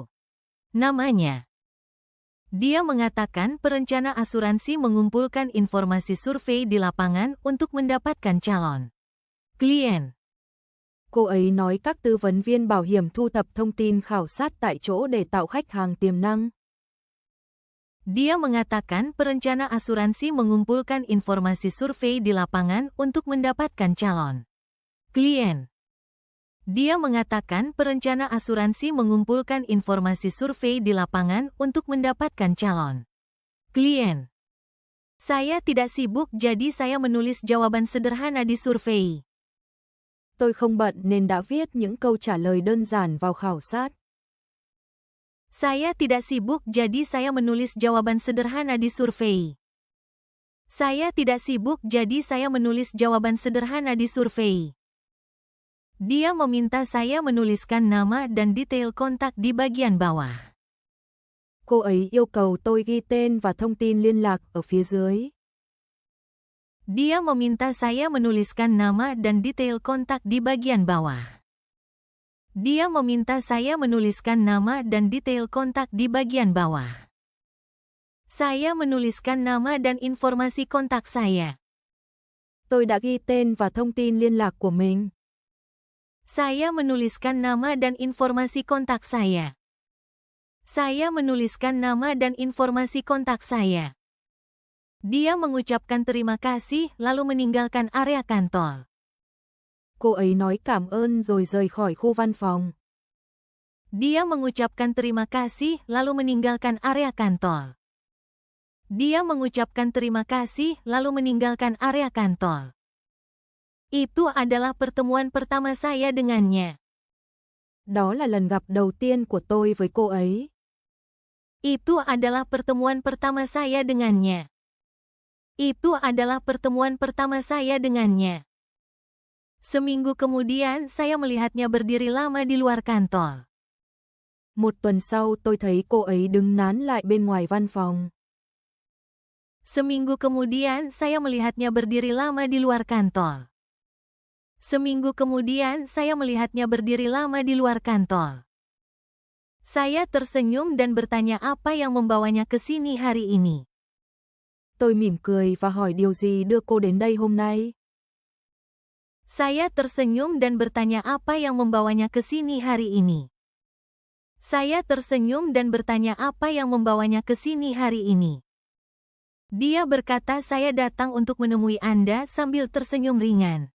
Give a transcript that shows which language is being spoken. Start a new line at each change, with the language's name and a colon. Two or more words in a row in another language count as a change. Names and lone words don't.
Indonesian: Namanya. Dia mengatakan perencana asuransi mengumpulkan informasi survei di lapangan untuk mendapatkan calon klien.
Vietnamese: Cô ấy nói các tư vấn viên bảo hiểm thu thập thông tin khảo sát tại chỗ để tạo khách hàng tiềm năng.
Indonesian: Dia mengatakan perencana asuransi mengumpulkan informasi survei di lapangan untuk mendapatkan calon klien. Dia mengatakan perencana asuransi mengumpulkan informasi survei di lapangan untuk mendapatkan calon klien. Saya tidak sibuk, jadi saya menulis jawaban sederhana di survei.
Vietnamese: Tôi không bận nên đã viết những câu trả lời đơn giản vào khảo sát.
Indonesian: Saya tidak sibuk, jadi saya menulis jawaban sederhana di survei. Saya tidak sibuk, jadi saya menulis jawaban sederhana di survei. Dia meminta saya menuliskan nama dan detail kontak di bagian bawah.
Vietnamese: Cô ấy yêu cầu tôi ghi tên và thông tin liên lạc ở phía dưới.
Indonesian: Dia meminta saya menuliskan nama dan detail kontak di bagian bawah. Dia meminta saya menuliskan nama dan detail kontak di bagian bawah. Saya menuliskan nama dan informasi kontak saya.
Vietnamese: Tôi đã ghi tên và thông tin liên lạc của mình.
Indonesian: Saya menuliskan nama dan informasi kontak saya. Saya menuliskan nama dan informasi kontak saya. Dia mengucapkan terima kasih lalu meninggalkan area kantor.
Vietnamese: Cô ấy nói cảm ơn rồi rời khỏi khu văn phòng.
Indonesian: Dia mengucapkan terima kasih lalu meninggalkan area kantor. Dia mengucapkan terima kasih lalu meninggalkan area kantor. Itu adalah pertemuan pertama saya dengannya.
Vietnamese: Đó là lần gặp đầu tiên của tôi với cô ấy.
Indonesian: Itu adalah pertemuan pertama saya dengannya. Itu adalah pertemuan pertama saya dengannya. Seminggu kemudian saya melihatnya berdiri lama di luar kantor.
Vietnamese: Một tuần sau tôi thấy cô ấy đứng nán lại bên ngoài văn phòng.
Indonesian: Seminggu kemudian saya melihatnya berdiri lama di luar kantor. Seminggu kemudian saya melihatnya berdiri lama di luar kantor. Saya tersenyum dan bertanya apa yang membawanya ke sini hari ini.
Vietnamese: Tôi mỉm cười và hỏi điều gì đưa cô đến đây hôm nay.
Indonesian: Saya tersenyum dan bertanya apa yang membawanya ke sini hari ini. Saya tersenyum dan bertanya apa yang membawanya ke sini hari ini. Dia berkata saya datang untuk menemui Anda sambil tersenyum ringan.